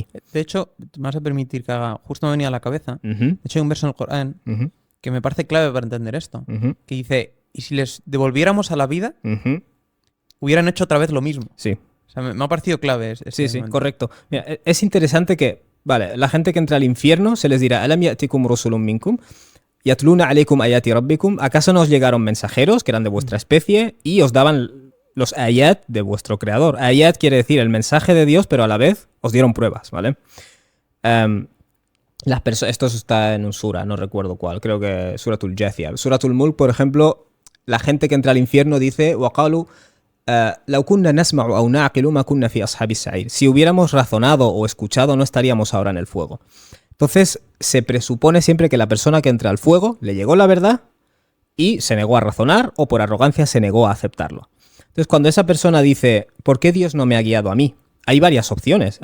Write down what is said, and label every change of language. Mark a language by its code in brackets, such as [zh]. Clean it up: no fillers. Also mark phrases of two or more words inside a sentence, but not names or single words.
[es] De hecho, me vas a permitir que haga... Justo me venía a la cabeza. Ujú, De hecho, hay un verso en el Corán ujú, que me parece clave para entender esto. ujú, Que dice, y si les devolviéramos a la vida, ujú. hubieran hecho otra vez lo mismo. Sí, O sea, me ha parecido clave este sí, momento. correcto. Mira, es interesante que, vale, la gente que entra al infierno se les dirá, [ar] أَلَمْ يَأْتِكُمْ رُسُلٌ مِنْكُمْ يَتْلُونَ عَلَيْكُمْ آيَاتِ رَبِّكُمْ. [es] ¿Acaso no os llegaron mensajeros que eran de vuestra especie y os daban los ayat de vuestro creador? Ayat quiere decir el mensaje de Dios, pero a la vez os dieron pruebas, ¿vale? Esto está en un sura, no recuerdo cuál, creo que Suratul Jathia. Suratul Mulk, por ejemplo, la gente que entra al infierno dice, [ar] وَقَالُوا لَوْ كُنَّا نَسْمَعُ أَوْ نَعْقِلُ مَا كُنَّا فِي أَصْحَابِ السَّعِيرِ. [es] Si hubiéramos razonado o escuchado, no estaríamos ahora en el fuego. Entonces, se presupone siempre que la persona que entra al fuego le llegó la verdad y se negó a razonar o por arrogancia se negó a aceptarlo. Entonces, cuando esa persona dice, ¿por qué Dios no me ha guiado a mí? Hay varias opciones.